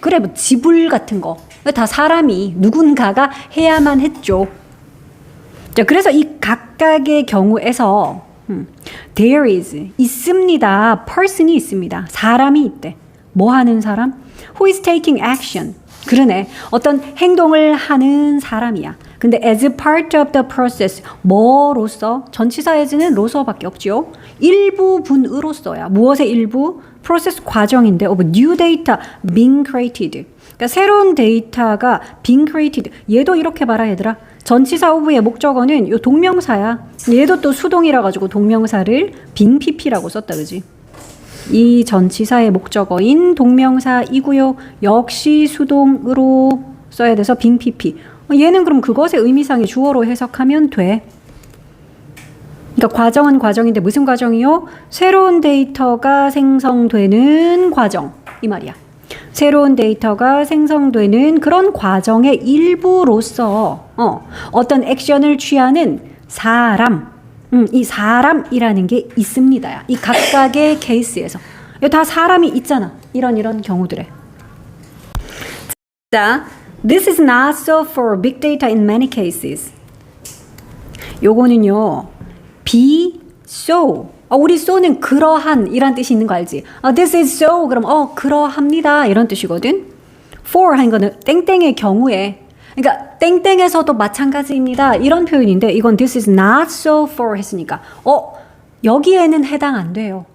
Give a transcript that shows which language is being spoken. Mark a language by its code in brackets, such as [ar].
[ko] 그래 뭐 지불 같은 거. 다 사람이 누군가가 해야만 했죠. 자, 그래서 이 각각의 경우에서 there is 있습니다. person이 있습니다. 사람이 있대. 뭐 하는 사람? [en] who is taking action. [ko] 그러네. 어떤 행동을 하는 사람이야. 근데 [en] as part of the process [ko] 뭐로서? 전치사 as는 로서밖에 없죠. 일부분으로서야. 무엇의 일부? 프로세스 과정인데 [en] of new data being created. [ko] 그러니까 새로운 데이터가 [en] being created. [ko] 얘도 이렇게 봐라 얘들아. 전치사 of의 목적어는 요 동명사야. 얘도 또 수동이라 가지고 동명사를 being pp라고 썼다 그지? 이 전치사의 목적어인 동명사이고요. 역시 수동으로 써야 돼서 being pp. 얘는 그럼 그것의 의미상의 주어로 해석하면 돼. 그러니까 과정은 과정인데 무슨 과정이요? 새로운 데이터가 생성되는 과정. 이 말이야. 새로운 데이터가 생성되는 그런 과정의 일부로서 어떤 액션을 취하는 사람. 이 사람이라는 게 있습니다. 이 각각의 케이스에서. 다 사람이 있잖아. 이런 경우들에. [en] 자, this is not so for big data in many cases. [ko] 요거는요. [en] be so. [ko] 우리 so는 그러한 이란 뜻이 있는 거 알지? [en] this is so [ko] 그럼 그러합니다 이런 뜻이거든. for 하는 거는 땡땡의 경우에 그러니까 땡땡에서도 마찬가지입니다 이런 표현인데 이건 [en] this is not so for [ko] 했으니까 여기에는 해당 안 돼요.